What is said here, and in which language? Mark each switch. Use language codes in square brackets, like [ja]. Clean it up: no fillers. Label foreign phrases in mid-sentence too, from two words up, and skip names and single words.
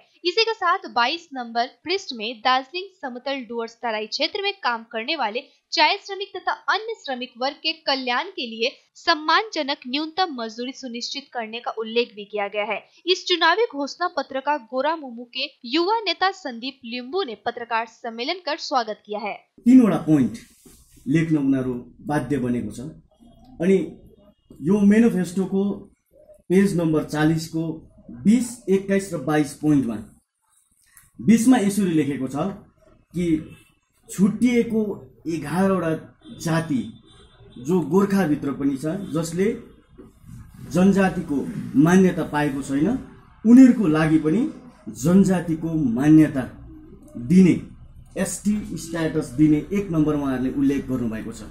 [hi] इसी के साथ 22 नंबर पृष्ठ में दार्जिलिंग समतल डुवर्स तराई क्षेत्र में काम करने वाले चाय श्रमिक तथा अन्य श्रमिक वर्ग के कल्याण के लिए सम्मानजनक न्यूनतम मजदूरी सुनिश्चित करने का उल्लेख भी किया गया है। इस चुनावी घोषणा पत्र का गोरामुमु के युवा नेता संदीप लिम्बू ने पत्रकार सम्मेलन कर स्वागत किया है। [ne] 3 पोइन्ट लेख्न उनीहरू बाध्य बनेको छ अनि यो मेनिफेस्टोको पेज नम्बर 40 को 20, 21 र 22 पोइन्टमा 20 मा यसरी लेखेको छ कि छुट्टिएको 11वटा जाति जो गोर्खाभित्र पनि छ, जसले जनजातिको मान्यता पाएको छैन, उनीहरूको लागि पनि जनजातिको मान्यता दिने, [en] ST status [ne] दिने 1 नम्बरमा उहाँहरूले उल्लेख गर्नुभएको छ।